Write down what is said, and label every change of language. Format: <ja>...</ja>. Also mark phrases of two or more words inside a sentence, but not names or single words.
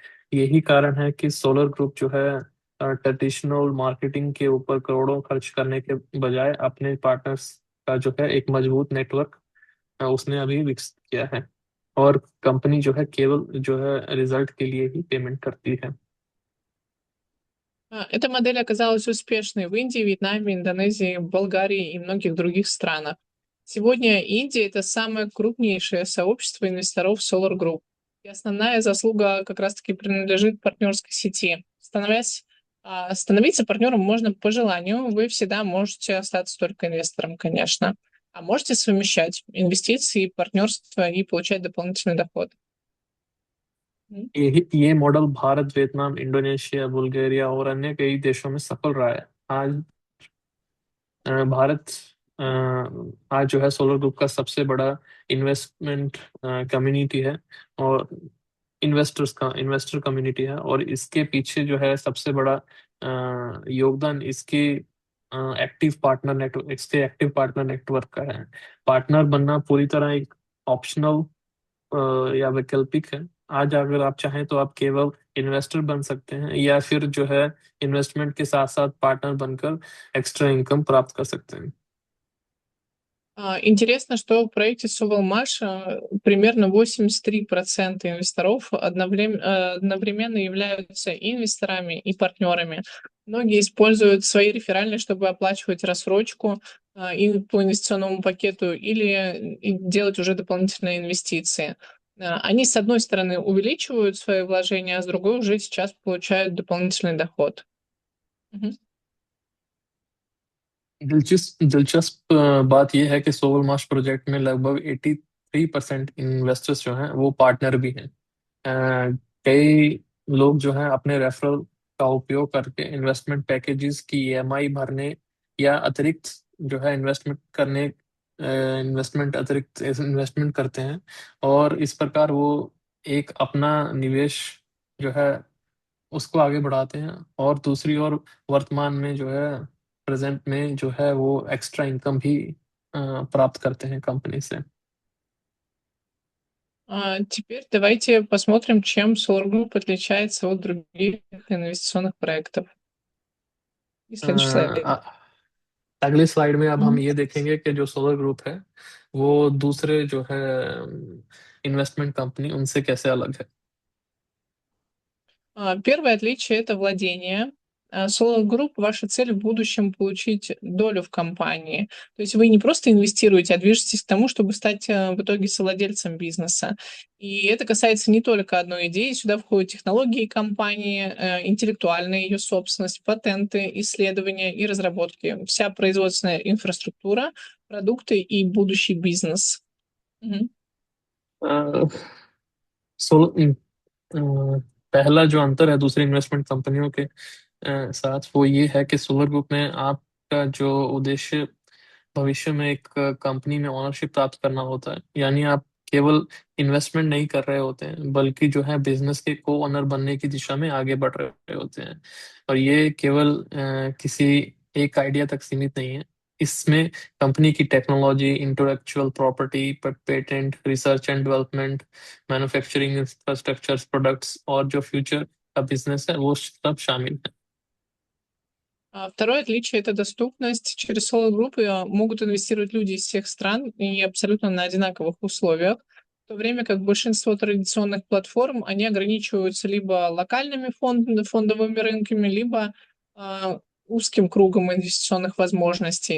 <hi>यही कारण है कि सोलर ग्रुप जो है</hi> <en>traditional marketing</en> <hi>के ऊपर करोड़ों खर्च करने के बजाय अपने पार्टनर्स का जो है एक मजबूत नेटवर्क उसने अभी विकसित किया है। और कंपनी जो है केवल जो है रिजल्ट के लिए ही पेमेंट करती है।</hi> <ru>Эта модель оказалась успешной в Индии, Вьетнаме, Индонезии, Болгарии и многих других странах. Сегодня Индия — это самое крупнейшее сообщество инвесторов Solar Group. И основная заслуга как раз-таки принадлежит партнерской сети. Становиться партнером можно по желанию. Вы всегда можете остаться только инвестором, конечно. А можете совмещать инвестиции, партнерство и получать дополнительный доход.</ru> <hi>ये मॉडल भारत, वियतनाम, इंडोनेशिया, बुल्गारिया और अन्य कई देशों में सफल रहा है। भारत आज जो है सोलर ग्रुप का सबसे बड़ा</hi> <en>investment community</en> <hi>है और</hi> <en>investor community</en> <hi>है। और इसके पीछे जो है सबसे बड़ा योगदान इसके</hi> <en>active partner network</en> <hi>का है। पार्टनर बनना पूरी तरह एक ऑप्शनल या वैकल्पिक है। आज अगर आप चाहें तो आप केवल इन्वेस्टर बन सकते हैं या फिर जो है इन्वेस्टमेंट के साथ साथ पार्टनर बनकर</hi> <en>extra income</en> <hi>प्राप्त कर सकते हैं।</hi> <ru>Интересно, что в проекте Sovelmash примерно 83% инвесторов одновременно являются и инвесторами, и партнерами. Многие используют свои реферальные, чтобы оплачивать рассрочку и по инвестиционному пакету или делать уже дополнительные инвестиции. Они, с одной стороны, увеличивают свои вложения, а с другой уже сейчас получают дополнительный доход. Мгм.</ru> <hi>दिलचस्प बात यह है कि सोलर मार्श प्रोजेक्ट में लगभग 83% इन्वेस्टर्स जो हैं वो पार्टनर भी हैं। कई लोग जो हैं अपने रेफरल का उपयोग करके</hi> <en>investment packages</en> <hi>की ईएमआई भरने या अतिरिक्त जो है अतिरिक्त इन्वेस्टमेंट करते हैं और इस प्रकार वो एक अपना निवेश जो है उसको आगे बढ़ाते हैं। और दूसरी ओर वर्तमान में जो है प्रेजेंट में जो है वो</hi> <en>extra income</en> <hi>भी प्राप्त करते हैं कंपनी से।</hi> <ru>Теперь давайте посмотрим, чем Solar Group отличается от других инвестиционных проектов. И следующий слайд.</ru> <hi>अगले स्लाइड में अब हम Мгм. ये देखेंगे कि जो सोलर ग्रुप है वो दूसरे जो है</hi> <en>investment company</en> <hi>उनसे कैसे अलग है।</hi> <ru>Первое отличие — это владение. Solar Group — ваша цель в будущем получить долю в компании. То есть вы не просто инвестируете, а движетесь к тому, чтобы стать в итоге совладельцем бизнеса. И это касается не только одной идеи. Сюда входят технологии компании, интеллектуальная ее собственность, патенты, исследования и разработки. Вся производственная инфраструктура, продукты и будущий бизнес. Мгм.</ru> <hi>सोलर पहला जो अंतर है दूसरी इन्वेस्टमेंट कंपनियों के साथ वो ये है कि सोलर ग्रुप में आपका जो उद्देश्य भविष्य में एक कंपनी में ओनरशिप प्राप्त करना होता है, यानी आप केवल इन्वेस्टमेंट नहीं कर रहे होते हैं बल्कि जो है बिजनेस के को ओनर बनने की दिशा में आगे बढ़ रहे होते हैं। और ये केवल किसी एक आइडिया तक सीमित नहीं है। इसमें कंपनी की टेक्नोलॉजी,</hi> <en>intellectual property, patent, research and development, manufacturing infrastructure, products</en> <hi>और जो फ्यूचर का बिजनेस है वो सब शामिल है।</hi> <ru>Второе отличие — это доступность. Через соло-группы могут инвестировать люди из всех стран и абсолютно на одинаковых условиях, в то время как большинство традиционных платформ, они ограничиваются либо локальными фондовыми рынками, либо узким кругом инвестиционных возможностей.</ru>